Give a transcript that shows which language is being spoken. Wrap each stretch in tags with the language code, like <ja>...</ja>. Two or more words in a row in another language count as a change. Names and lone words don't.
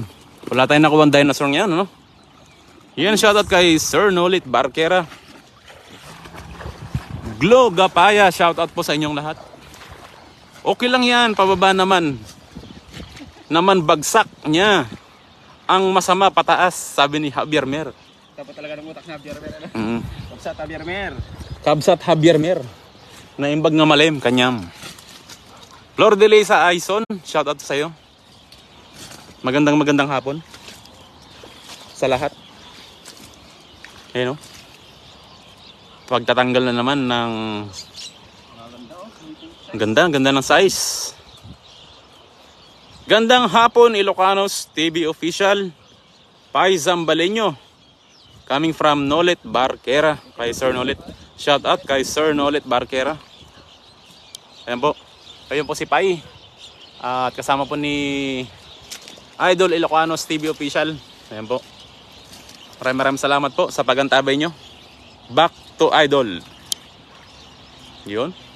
<tl>Wala tayong nakuha dinosaur ngayon, ano? Yan, shoutout kay Sir Nolit Barquera. Glo Gapaya, shoutout po sa inyong lahat. Okay lang yan, pababa naman. Naman bagsak niya. Ang masama pataas, sabi ni Javier Mer. Dapat talaga ng utak na Javier Mer. Kabsat Javier Mer. Kabsat Javier Mer.</tl> <ilo>Naimbag nga malim, kanyam.</ilo> <tl>Flor de Lisa Aison, shoutout sa iyo. Magandang hapon. Sa lahat. Ayun o. Pagtatanggal na naman ng ang ganda ng size. Gandang hapon Ilocanos TV official. Pai Zambaleño.</tl> <en>Coming from Nolet Barquera. Kay Sir Nolet.</en> <tl>Shout out kay Sir Nolet Barquera. Ayan po. Ayun po si Pai. At kasama po ni Idol Ilocanos TV official. Ayan po. Maraming salamat po sa pagantabay nyo.</tl> <en>Back to Idol. Yun.</en>